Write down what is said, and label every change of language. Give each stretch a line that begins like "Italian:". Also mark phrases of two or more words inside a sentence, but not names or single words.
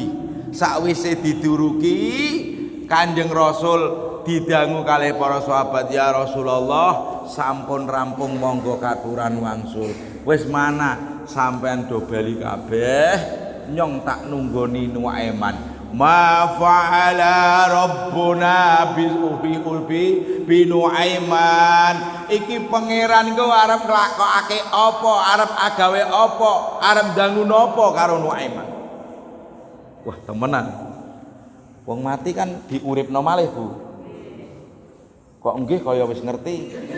Javanese: Sakwise diduruki Kanjeng Rasul didangu kali para sahabat, ya Rasulullah, sampun rampung monggo katuran wangsul. Wis mana sampean do bali kabeh, nyong tak nunggoni Nuaiman.
Arabic: ما فعل ربنا بنعيمان.
Javanese: Iki pangeran ku arep nglakokake apa, arep agawe apa, arep dangu napa karo Nuaiman. Wah, temenan. Wong mati kan diuripno malih, Bu. Kok nggih kaya wis ngerti.